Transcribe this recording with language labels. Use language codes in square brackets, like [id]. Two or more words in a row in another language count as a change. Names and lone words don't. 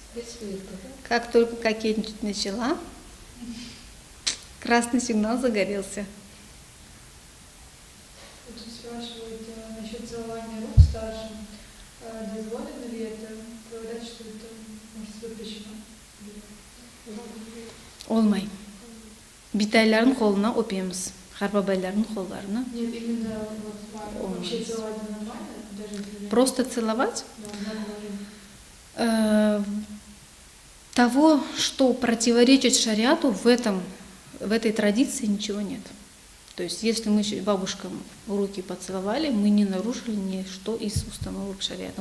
[ru] Как только кокетничать начала, красный сигнал загорелся. Вот тут спрашивают насчет целования рук старшим. Дозволено ли это? Говорят, что это может запрещено. [crh] Olmay. Bitayların koluna öpüyoruz. Harbabayların kollarına. [ru] Нет, именно вот вообще целовать нормально, даже если... Просто целовать? Да, нормально. Того, что противоречит шариату, в этой традиции ничего нет. То есть, если мы бабушкам руки поцеловали, мы не нарушили ничто из установок шариата.